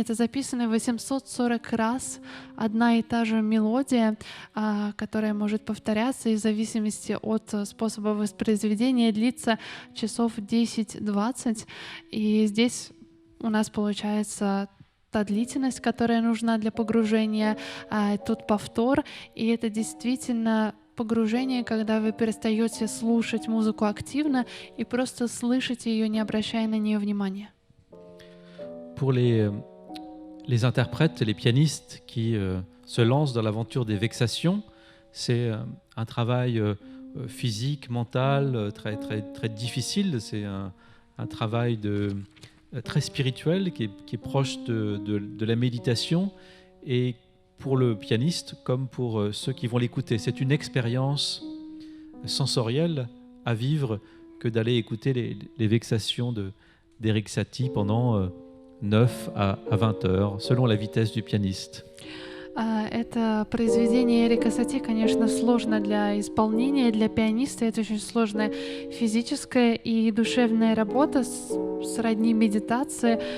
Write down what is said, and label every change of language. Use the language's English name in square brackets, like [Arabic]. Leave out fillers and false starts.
[Russian] Это записано 840 раз одна и та же мелодия, которая может повторяться и в зависимости от способа воспроизведения длится часов 10-20. И здесь у нас получается та длительность, которая нужна для погружения, тут повтор, и это действительно погружение, когда вы перестаете слушать музыку активно и просто слышите ее, не обращая на нее внимания. [French] Pour les interprètes, les pianistes qui se lancent dans l'aventure des vexations, c'est un travail physique, mental, très, très, très difficile. C'est un travail très spirituel qui est proche de la méditation. Et pour le pianiste, comme pour ceux qui vont l'écouter, c'est une expérience sensorielle à vivre que d'aller écouter les vexations d'Erik Satie pendant 9 à 20 heures, selon la vitesse du pianiste. [Russian] Это произведение Эрика Сати, конечно, сложно для исполнения, для пианиста. Это очень сложная физическая и душевная работа, сродни медитации.